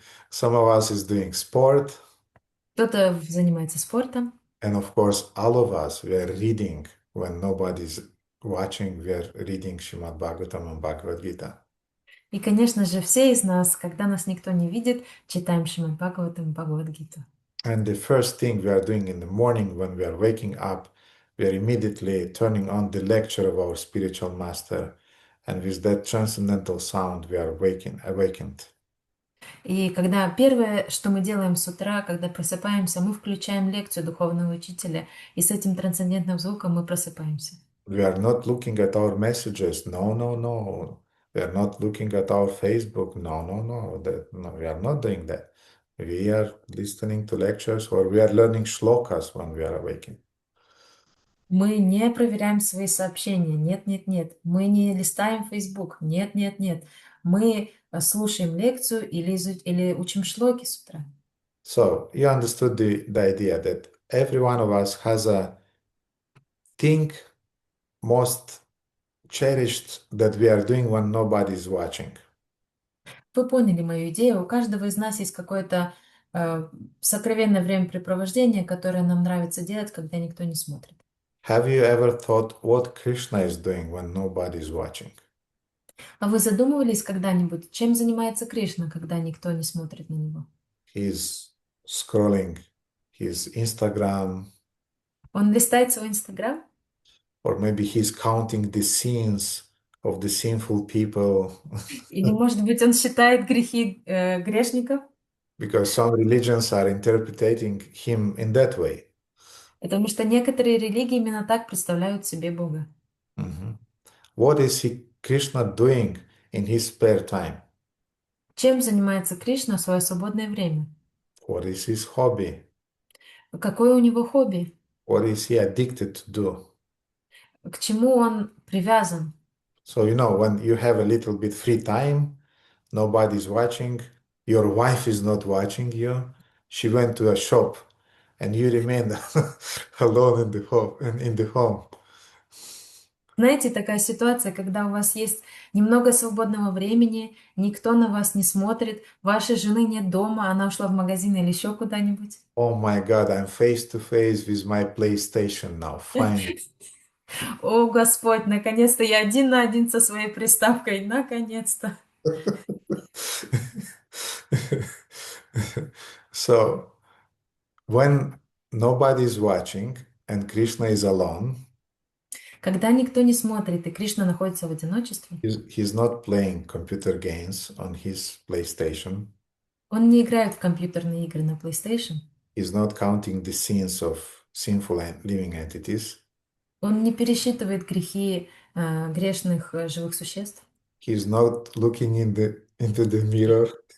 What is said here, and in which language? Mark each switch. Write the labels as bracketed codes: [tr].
[en] Some of us is doing sport. [ru] Кто-то занимается спортом. [en] And of course, all of us, we are reading when nobody's watching, we are reading Srimad Bhagavatam and Bhagavad Gita. [ru] И, конечно же, все из нас, когда нас никто не видит, читаем Шримад Бхагаватам и Бхагавад-гиту. [en] And the first thing we are doing in the morning when we are waking up, we are immediately turning on the lecture of our spiritual master. And with that transcendental sound, we are awakened. [ru] И когда первое, что мы делаем с утра, когда просыпаемся, мы включаем лекцию духовного учителя, и с этим трансцендентным звуком мы просыпаемся. [en] We are not looking at our messages. No, no, no. We are not looking at our Facebook. No, no, no. No, we are not doing that. We are listening to lectures or we are learning shlokas when we are awakened. [ru] Мы не проверяем свои сообщения. Нет, нет, нет. Мы не листаем Facebook. Нет, нет, нет. Мы слушаем лекцию или учим шлоки с утра. [en] So you understood the idea that every one of us has a thing most cherished that we are doing when nobody is watching. [ru] Вы поняли мою идею. У каждого из нас есть какое-то сокровенное времяпрепровождение, которое нам нравится делать, когда никто не смотрит. [en] Have you ever thought what Krishna is doing when nobody is watching? [ru] А вы задумывались когда-нибудь, чем занимается Кришна, когда никто не смотрит на него? [en] He's scrolling his Instagram, [ru] Он листает свой Инстаграм? [en] or maybe he's counting the sins of the sinful people. [ru] Или, может быть, он считает грехи грешников? [en] Because some religions are interpreting him in that way. [ru] Потому что некоторые религии именно так представляют себе Бога. Mhm. [en] What is Krishna doing in his spare time? [ru] Чем занимается Кришна в свое свободное время? [en] What is his hobby? [ru] Какое у него хобби? [en] What is he addicted to do? [ru] К чему он привязан? [en] So, when you have a little bit free time, nobody's watching, your wife is not watching you, she went to a shop, and you remain alone in the home. [ru] Знаете, такая ситуация, когда у вас есть немного свободного времени, никто на вас не смотрит, вашей жены нет дома, она ушла в магазин или еще куда-нибудь. [en] Oh my God, I'm face to face with my PlayStation now, finally. [ru] О, Господь, наконец-то я один на один со своей приставкой, наконец-то. [en] So, when nobody's watching and Krishna is alone, [ru] Когда никто не смотрит и Кришна находится в одиночестве, [en] he's not playing computer games on his PlayStation. [ru] он не играет в компьютерные игры на PlayStation, [en] He's not counting the sins of sinful living entities. [ru] он не пересчитывает грехи грешных живых существ, [en] He's not looking into the mirror.